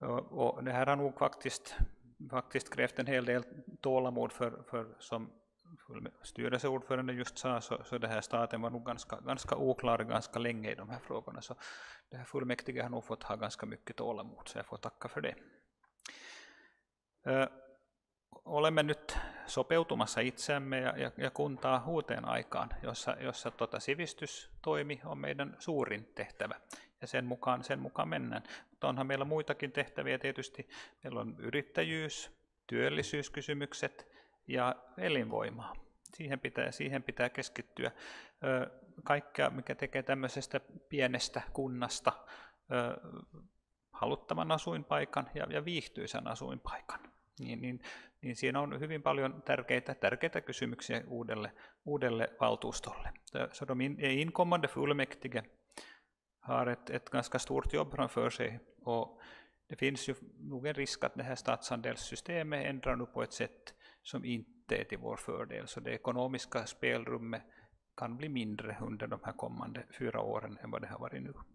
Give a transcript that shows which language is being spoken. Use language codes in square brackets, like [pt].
[sv] Och det här har nog faktiskt krävt en hel del tålamod för som styrelseordförande just sa, så det här staten var nog ganska oklar ganska länge i de här frågorna, så det här fullmäktige har nog fått ha ganska mycket tålamod, så jag får tacka för det. [fi] Olemme nyt sopeutumassa itseämme ja kuntaa uuteen aikaan, jossa sivistystoimi on meidän suurin tehtävä, ja sen mukaan mennään. Mutta onhan meillä muitakin tehtäviä tietysti. Meillä on yrittäjyys, työllisyyskysymykset ja elinvoimaa. Siihen pitää keskittyä. Kaikkea, mikä tekee tämmöisestä pienestä kunnasta haluttavan asuinpaikan ja viihtyisän asuinpaikan. niin siinä on hyvin paljon tärkeitä kysymyksiä uudelle valtuustolle. [sv] Så de inkommande fullmäktige har ett ganska stort jobb framför sig, och det finns ju nog en risk att det här statsandelssystemet ändrar nu på ett sätt som inte är till vår fördel, så det ekonomiska spelrummet kan bli mindre under de här kommande 4 åren än vad det har varit nu.